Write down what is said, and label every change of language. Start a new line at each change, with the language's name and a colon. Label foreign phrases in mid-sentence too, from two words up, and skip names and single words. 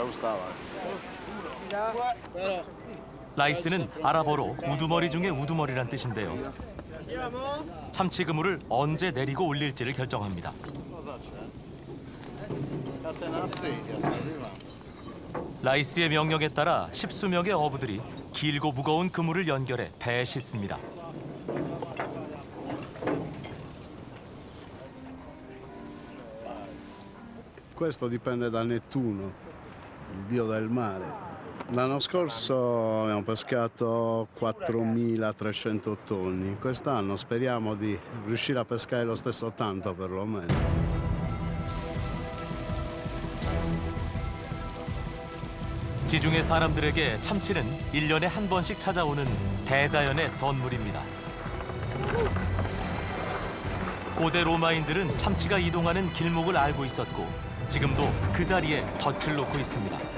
Korean: 라이스는 아랍어로 우두머리 중에 우두머리란 뜻인데요. 참치 그물을 언제 내리고 올릴지를 결정합니다. 라이스의 명령에 따라 10수명의 어부들이 길고 무거운 그물을 연결해 배에 싣습니다.
Italian: Questo dipende da Nettuno, il dio del mare. L'anno scorso abbiamo pescato 4.300 tonni. Quest'anno speriamo di riuscire a pescare lo stesso tanto perlomeno.
Korean: 지중해 사람들에게 참치는 1년에 한 번씩 찾아오는 대자연의 선물입니다. 고대 로마인들은 참치가 이동하는 길목을 알고 있었고 지금도 그 자리에 덫을 놓고 있습니다.